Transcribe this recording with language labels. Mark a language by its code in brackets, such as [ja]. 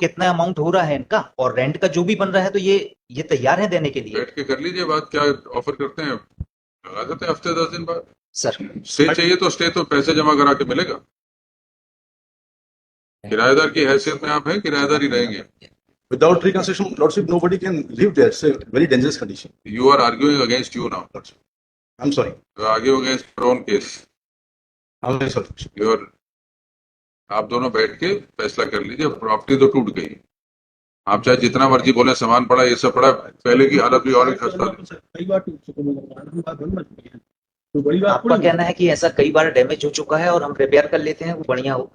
[hi] कितना अमाउंट हो रहा है इनका, और रेंट का जो भी बन रहा है तो ये तैयार है देने के लिए। बैठ के कर लीजिए बात, क्या ऑफर करते हैं, लगा देते हैं हफ्ते 10 दिन बाद। सर स्टे चाहिए तो स्टे तो पैसे जमा करा के मिलेगा। किराएदार की हैसियत में आप हैं, किराएदार ही रहेंगे। [en] Without reconstruction, Lordship, nobody can live there. It's a very dangerous condition. You are arguing against you now. Lordship. I'm sorry. You are arguing against your own case. I'm very sorry. Lordship. You are, [hi] आप दोनों बैठ के फैसला कर लीजिए। Property तो टूट गई, आप चाहे जितना मर्जी बोले सामान पड़ा ये सब पड़ा, पहले की हालत भी और भी खस्ता थी। कई बार टूट चुके हैं मकान, हम बात बन चुकी है, तो बड़ी बात आपका थोड़ी है। कहना है कि ऐसा कई बार डैमेज हो चुका है और हम रिपेयर कर लेते हैं, वो बढ़िया हो।